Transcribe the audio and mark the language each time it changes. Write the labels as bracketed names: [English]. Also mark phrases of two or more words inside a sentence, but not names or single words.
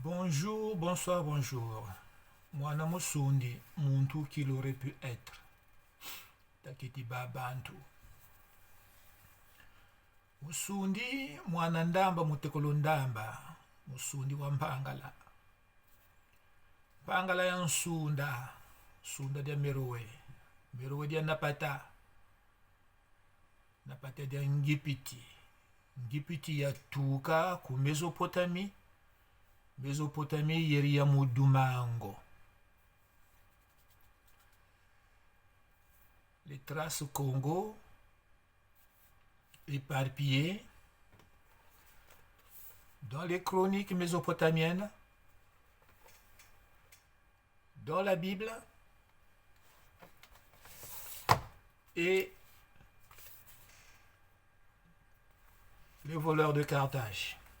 [French] Bonjour, bonsoir, bonjour. [Kongo] Mwana musundi, muntu [French] qu'il aurait pu être. [Kongo] Takiti babantu. Musundi, mwana ndamba mutekolo ndamba. Musundi wa mpangala. Mpangala ya nsunda. Sunda dia merowe. Merowe dia napata. Napata dia ngipiti. Ngipiti ya tuka ku Mesopotamie. Mésopotamie yeria mudumango. [French] Les traces Congo éparpillées dans les chroniques mésopotamiennes, dans la Bible et les voleurs de Carthage.